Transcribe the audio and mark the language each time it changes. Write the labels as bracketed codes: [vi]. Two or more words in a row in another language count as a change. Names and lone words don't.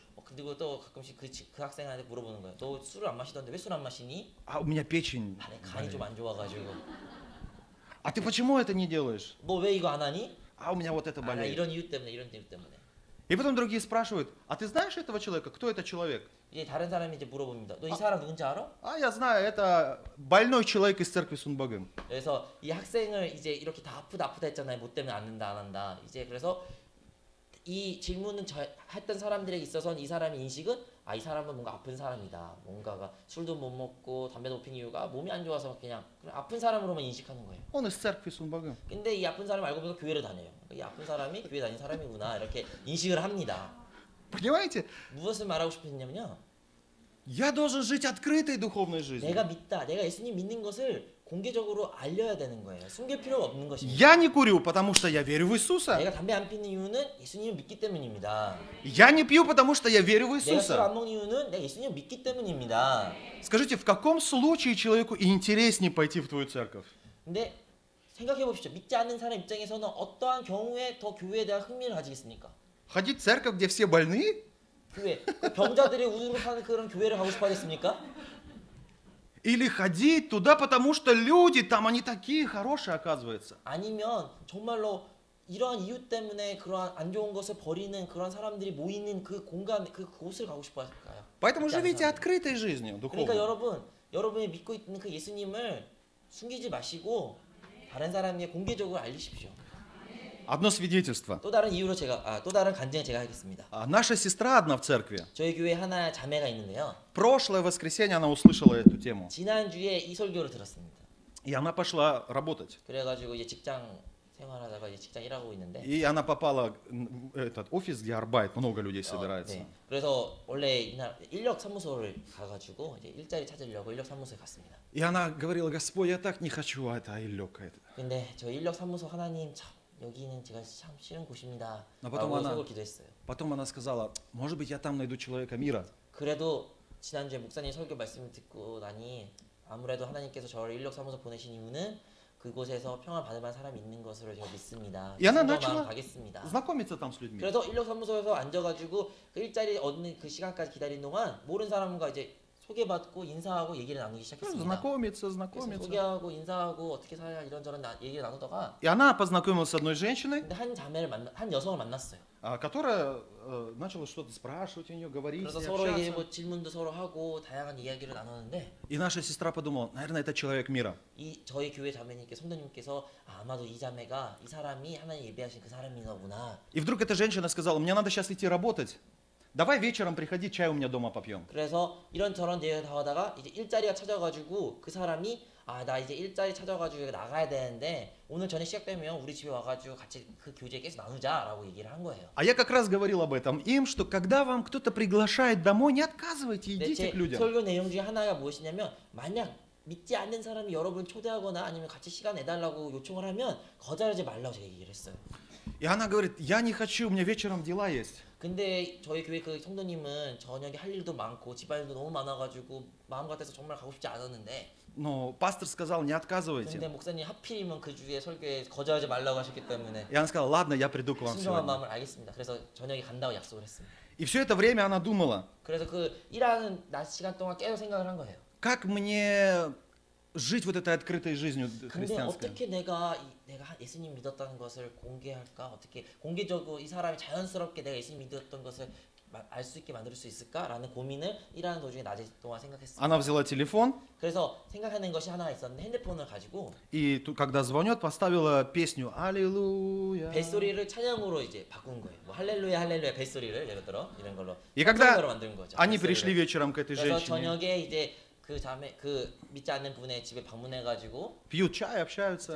[ko] 그리고 또 가끔씩 그 학생한테 물어보는 거예요. 너 술을 안 마시던데 왜 술 안 마시니? [ru] У меня печень. [ko] 내 간이 좀 안 좋아가지고. [ru] А ты почему это не делаешь? [ko] 너 왜 이거 안 하니? [ru] У меня вот это [ko] 나 [ru] болеет. [ko] 이런 이유 때문에 이런 이유 때문에. [ru] И потом другие спрашивают, ты знаешь этого человека? Кто это человек? [ko] 이제 다른 사람이 이제 물어봅니다. 너 이 사람 누군지 알아? [ru] Я знаю, это больной человек из церкви Сунбагым. [ko] 그래서 이 학생을 이제 이렇게 다 아프다 했잖아요. 뭐 때문에 안 한다 안 한다. 이제 그래서 이 질문은 했던 사람들에게 있어서는 이 사람의 인식은 이 사람은 뭔가 아픈 사람이다. 뭔가가 술도 못 먹고 담배도 못 피는 이유가 몸이 안 좋아서 그냥 아픈 사람으로만 인식하는 거예요. [ru] Он из церкви Сунбагым. [ko] 근데 이 아픈 사람 알고 보니까 교회를 다녀요. 이 아픈 사람이 교회 다니는 사람이구나 이렇게 인식을 합니다. [ru] Понимаете? [ko] 무엇을 말하고 싶었냐면요. [ru] Я должен жить открытой духовной жизнью. [ko] 내가 믿다. 내가 예수님 믿는 것을 공개적으로 알려야 되는 거예요. 숨길 필요가 없는 것입니다. [ru] Я не курю, потому что я верю в Иисуса. [ko] 내가 담배 안 피는 이유는 예수님을 믿기 때문입니다. [ru] Я не пью, потому что я верю в [ko] 내가 술 [ru] Иисуса. [ko] 안 먹는 이유는 내가 예수님을 믿기 때문입니다. [ru] Скажите, в каком случае человеку интереснее пойти в твою церковь? [ko] 근데 생각해 보십시오. 믿지 않는 사람 입장에서는 어떠한 경우에 더 교회에 대한 흥미를 가지겠습니까? [ru] Ходить в церковь, где все больные? [ko] 교회. 그 병자들이 우두로 파는 그런 교회를 가고 싶어 하겠습니까? [ru] Или ходить туда, потому что люди там, они такие хорошие, оказывается. [ko] 아니면 정말로 이러한 이유 때문에 그러한 안 좋은 것을 버리는 그런 사람들이 모이는 그 공간, 그곳을 가고 싶어 할까요? [ru] Поэтому живите открытой жизнью, [ko] 그러니까 [ru] духовной. [ko] 여러분이 믿고 있는 그 예수님을 숨기지 마시고 다른 사람에게 공개적으로 알리십시오. [ru] Одно свидетельство. [ko] 또 다른 이유로 또 다른 간증을 제가 하겠습니다. [ru] Наша сестра одна в церкви. [ko] 저희 교회 하나 자매가 있는데요. [ru] Прошлое воскресенье она услышала эту тему. [ko] 지난주에 이 설교를 들었습니다. [ru] И она пошла работать. [ko] 그래가지고 이제 직장 생활하다가 이제 직장 일하고 있는데. [ru] И она попала в этот офис, где арбайт, много людей собирается. [ko] 네. 그래서 원래 인력 사무소를 가가지고 이제 일자리 찾으려고 인력 사무소에 갔습니다. [ru] И она говорила, Господь, я так не хочу, это 일력. [ko] 근데 저 인력 사무소 하나님 참 여기는 제가 참 싫은 곳입니다. [ru] 아, потом [ko] 라고 [ru] она- [ko] 설교 기도했어요. [ru] Потом она сказала, может быть, я там найду человека мира. [ko] 그래도 지난주에 목사님 설교 말씀을 듣고 나니 아무래도 하나님께서 저를 인력 사무소 보내신 이유는 그곳에서 평안 받을 만한 사람이 있는 것으로 제가 믿습니다. 야, 나 순종하면 [ru] начала- [ko] 가겠습니다. [ru] Знакомиться там с людьми. [ko] 그래서 인력 사무소에서 앉아가지고 그 일자리 얻는 그 시간까지 기다리는 동안 모르는 사람과 이제 소개받고 인사하고 얘기를 나누기 시작했습니다. [ru] Знакомиться, [ko] 그래서 [ru] знакомиться. [ko] 소개하고 인사하고 어떻게 살냐 이런저런 얘기를 나누다가 [ru] И она познакомилась с одной женщиной, [ko] 근데 한 여성을 만났어요. [ru] которая начала что-то спрашивать у нее, говорить, [ko] 그래서 [ru] с ней [ko] 서로에게 [ru] общаться. [ko] 뭐 질문도 서로 하고 다양한 이야기를 나누는데 [ru] И наша сестра подумала, наверное, это человек мира. [ko] 저희 교회 자매님께 성도님께서 아마도 이 자매가 이 사람이 하나님 예배하신 그 사람인가 보나. [ru] И вдруг эта женщина сказала, мне надо сейчас идти работать. Давай вечером приходи, чай у меня дома попьем. [ko] 그래서 이런저런 얘기를 다 하다가 이제 일자리가 찾아가지고 그 사람이 나 이제 일자리 찾아가지고 나가야 되는데 오늘 저녁 시작되면 우리 집에 와가지고 같이 그 교제에 계속 나누자라고 얘기를 한 거예요. [ru] А я как раз говорил об этом им, что когда вам кто-то приглашает домой, не отказывайте, [ko] 근데 [ru] идите [ko] 제 [ru] к людям. [ko] 설교 내용 중에 하나가 무엇이냐면 만약 믿지 않는 사람이 여러분 초대하거나 아니면 같이 시간 내달라고 요청을 하면 거절하지 말라고 제가 얘기를 했어요. [ru] И она говорит, я не хочу, у меня вечером дела есть. [ko] 근데 저희 교회 그 성도님은 저녁에 할 일도 많고 집안일도 너무 많아가지고 마음 같아서 정말 가고 싶지 않았는데 [ru] Но пастор сказал, не [ko] 근데 [ru] отказывайте. [ko] 목사님 하필이면 그 주에 설교에 거절하지 말라고 하셨기 때문에 [ru] И она сказала, ладно, я приду к вам [ko] 순종한 [ru] сегодня. [ko] 마음을 알겠습니다. 그래서 저녁에 간다고 약속을 했습니다. [ru] И все это время она думала, [ko] 그래서 그 일하는 낮 시간 동안 계속 생각을 한 거예요. [ru] как мне жить вот этой открытой жизнью [ko] 근데 [ru] христианской. [ko] 어떻게 내가 예수님 믿었다는 것을 공개할까? 어떻게 공개적으로 이 사람이 자연스럽게 내가 예수님 믿었던 것을 알 수 있게 만들 수 있을까라는 고민을 일하는 도중에 낮에 동안 생각했습니다. [ru] Она взяла телефон [ko] 그래서 생각하는 것이 하나 있었는데 핸드폰을 가지고 [ru] и когда звонит, поставила песню «Аллилуйя». [ko] 뱃소리를 찬양으로 이제 바꾼 거예요. 뭐 할렐루야 할렐루야 뱃소리를 예를 들어 이런 걸로 [ru] И когда [ko] 찬송가로 만든 거죠. [ru] они [ko] 뱃소리를. [ru] пришли вечером к этой [ko] 그래서 [ru] женщине, [ko] 저녁에 이제 그 자매 그 믿지 않는 분의 집에 방문해가지고 [ru] пьют чай, общаются.